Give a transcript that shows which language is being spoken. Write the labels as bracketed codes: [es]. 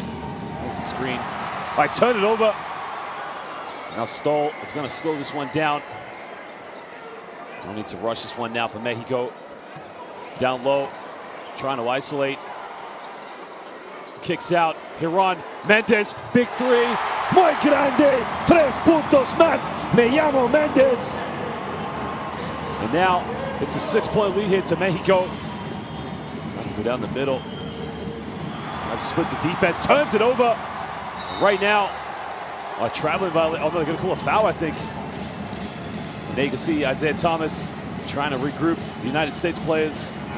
[en] There's the screen. All right, turn it over. Now Stoll is going to slow this one down. Don't need to rush this one now for Mexico. Down low, trying to isolate. Kicks out, Hiron, Mendez, big three. [es] Muy grande, 3 puntos más, me llamo Mendez. [en] And now it's a 6-point lead here to Mexico. Has to go down the middle. Has to split the defense, turns it over. Right now, a traveling violation. Oh, no, they're going to call a foul, I think. And there you can see Isaiah Thomas trying to regroup the United States players.